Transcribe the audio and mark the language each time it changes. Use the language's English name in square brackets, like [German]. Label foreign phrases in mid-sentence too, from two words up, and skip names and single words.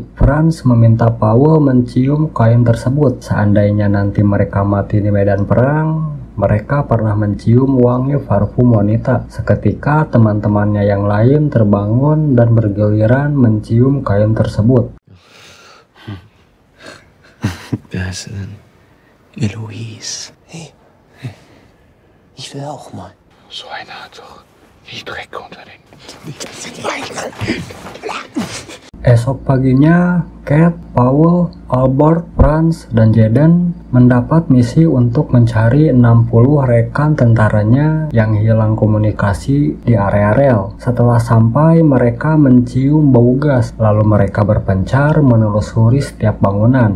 [Indonesian] Franz meminta Paul mencium kain tersebut. Seandainya nanti mereka mati di medan perang, mereka pernah mencium wangi parfum wanita. Seketika teman-temannya yang lain terbangun dan bergiliran mencium kain tersebut. [German] Wer heißt denn? Eloise. Hey, ich will auch mal. So einer hat doch die Dreck unter den... [Indonesian] Esok paginya, Kate, Paul, Albert, Franz, dan Jaden mendapat misi untuk mencari 60 rekan tentaranya yang hilang komunikasi di area rel. Setelah sampai, mereka mencium bau gas, lalu mereka berpencar menelusuri setiap bangunan.